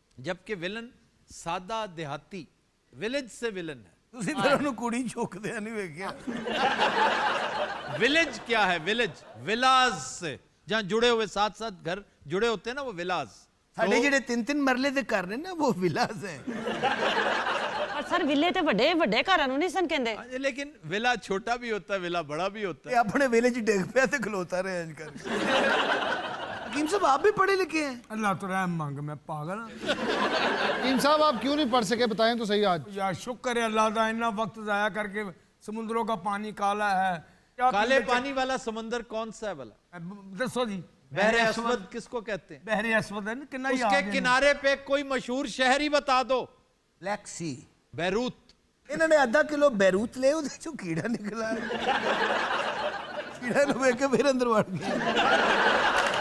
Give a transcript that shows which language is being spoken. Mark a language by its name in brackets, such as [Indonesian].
[Hindi] जबकि विलन सादा देहाती विलेज से विलन है। [Punjabi] ਤੁਸੀਂ ਫਿਰ ਉਹਨੂੰ ਕੁੜੀ ਝੋਕਦੇ ਨਹੀਂ ਵੇਖਿਆ? [Hindi] विलेज क्या है? विलेज विलाज से, जहां जुड़े हुए साथ साथ घर जुड़े होते हैं ना, वो विलाज। [Punjabi] ਸਾਡੇ ਜਿਹੜੇ 3-3 ਮਰਲੇ ਦੇ ਘਰ ਨੇ ਨਾ ਉਹ ਵਿਲਾਸ ਹੈ। [Hindi] पर सर विले ते [Punjabi] ਵੱਡੇ ਵੱਡੇ ਘਰਾਂ ਨੂੰ ਨਹੀਂ ਸਨ ਕਹਿੰਦੇ। [Hindi] लेकिन विला छोटा भी होता है, विला बड़ा भी होता [Punjabi] ਇਹ [Hindi] है। [Punjabi] ਆਪਣੇ ਵੇਲੇ 'ਚ ਡਿੱਗ ਪਿਆ ਤੇ ਖਲੋਤਾ ਰਿਹਾ ਇੰਜ ਕਰ। [Hindi] हकीम साहब आप भी पढ़े लिखे हैं? अल्लाह तो रहम मांगे, मैं पागल हाँ। हकीम साहब आप क्यों नहीं पढ़ सके, बताएं तो सही आज। यार शुक्र है अल्लाह का, इतना वक्त जाया करके समुद्रों का पानी काला है। काले पानी वाला समंदर कौन सा है भला? दसो जी। बहरे अस्वद किसको कहते हैं? बहरे अस्वद है ना, कितना उसके किनारे पे कोई मशहूर शहर ही बता दो। ब्लैक सी बैरूत इन्होंने आधा किलो बैरूत ले [Punjabi] ਉਹਦੇ ਚੋਂ ਕੀੜਾ ਨਿਕਲਾ ਕੀੜਾ ਨੂੰ ਵੇਖ ਕੇ ਫਿਰ ਅੰਦਰ ਵੜ ਗਿਆ